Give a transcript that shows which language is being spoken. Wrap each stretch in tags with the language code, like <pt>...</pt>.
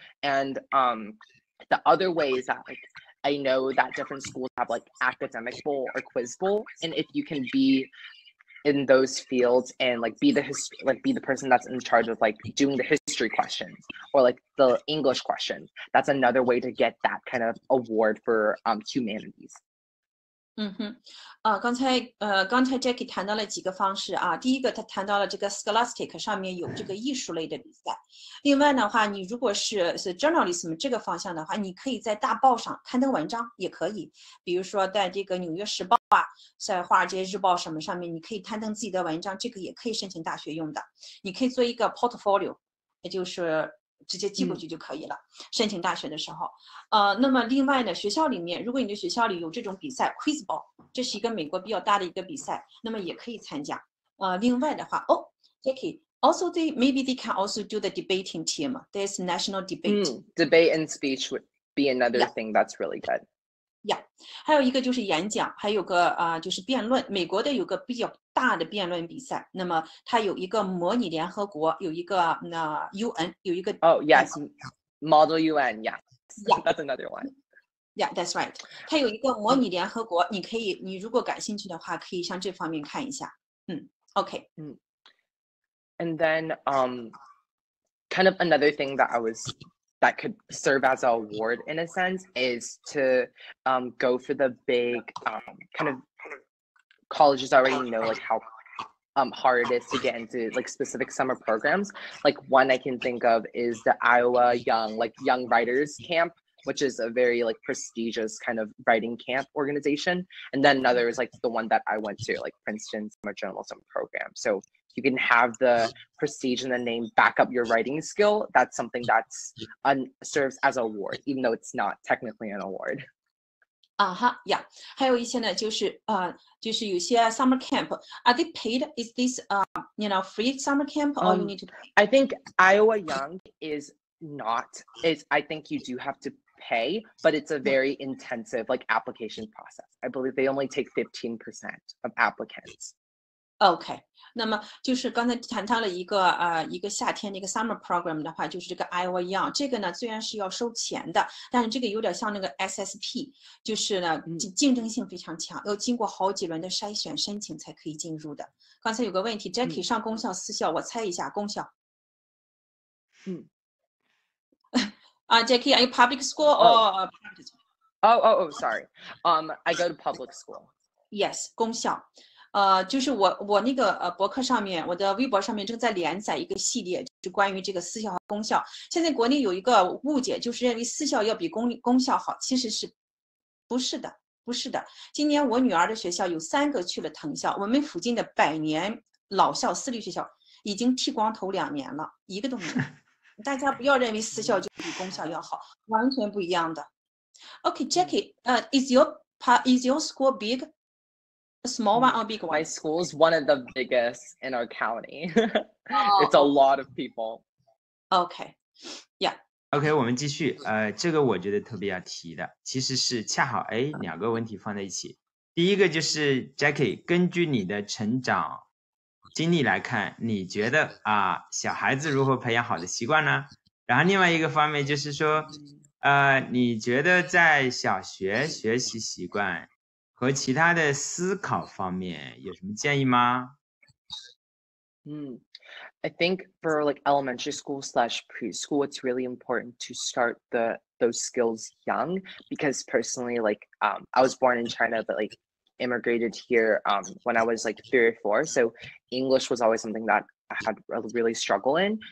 <en>And the other way is that like I know that different schools have like academic bowl or quiz bowl, and if you can be in those fields and like be the person that's in charge of like doing the history questions or like the English questions, that's another way to get that kind of award for humanities.</en> <zh>刚才 Jacky 谈到了几个方式啊。第一个，他谈到了这个 Scholastic 上面有这个艺术类的比赛。另外的话，你如果是 journalism 这个方向的话，你可以在大报上刊登文章，也可以。比如说在这个《纽约时报》啊，在《华尔街日报》什么上面，你可以刊登自己的文章，这个也可以申请大学用的。你可以做一个 portfolio， 也就是直接寄过去就可以了。申请大学的时候，那么另外呢，学校里面，如果你的学校里有这种比赛 quiz ball， 这是一个美国比较大的一个比赛，那么也可以参加。另外的话，</zh> <en>Jacky also maybe they can also do the debating team. There's national debate. Debate and speech would be another thing that's really good.</en> <zh>呀，还有一个就是演讲，还有个就是辩论。美国的有个比较大的辩论比赛，那么它有一个模拟联合国，有一个UN， 有一个</zh> <en>Oh yes, Model UN, yeah. That's another one. Yeah, that's right.</en> <zh>它有一个模拟联合国，你如果感兴趣的话，可以向这方面看一下。</zh> <en>OK. And then kind of another thing that could serve as an award in a sense is to go for the big kind of colleges already know like how hard it is to get into like specific summer programs. Like one I can think of is the Iowa Young Writers Camp, which is a very like prestigious kind of writing camp organization. And then another is like the one that I went to, like Princeton Summer Journalism Program. So you can have the prestige and the name back up your writing skill. That's something that's serves as an award, even though it's not technically an award.</en> <zh>还有一些呢，就是有些 summer camp.</zh> <en>Are they paid? Is this free summer camp or you need to pay? I think Iowa Young is not. I think you do have to pay, but it's a very intensive like application process. I believe they only take 15% of applicants.</en> <zh>OK， 那么就是刚才谈到了一个夏天的一个 summer program 的话，就是这个 Iowa Young， 这个呢虽然是要收钱的，但是这个有点像那个 SSP， 就是呢竞争性非常强，要经过好几轮的筛选申請才可以进入的。刚才有个问题 ，Jacky 上公校私校，我猜一下公校。</zh> <en>Jacky, are you public school or private school? Oh, sorry. I go to public school.</en> <zh>Yes, 公校。就是我那个博客上面，我的微博上面正在连载一个系列，就是关于这个私校和公校。现在国内有一个误解，就是认为私校要比公校好，其实是不是的，不是的。今年我女儿的学校有3个去了藤校，我们附近的100年老校私立学校已经剃光头2年了，一个都没有。大家不要认为私校就比公校要好，完全不一样的。</zh> <en>Okay, Jacky, is your school big? A small one or big one? My school is one of the biggest in our county. It's a lot of people. Okay, yeah.</en> <zh>OK， 我们继续。这个我觉得特别要提的，其实是恰好2个问题放在一起。第一个就是 Jacky， 根据你的成长经历来看，你觉得小孩子如何培养好的习惯呢？然后另外一个方面就是说，你觉得在小学学习习惯和其他的思考方面有什么建议吗？</zh> <en>I think for like elementary school / preschool, it's really important to start those skills young, because personally, like I was born in China, but like immigrated here when I was like 3 or 4. So English was always something that I had really struggle in.</en>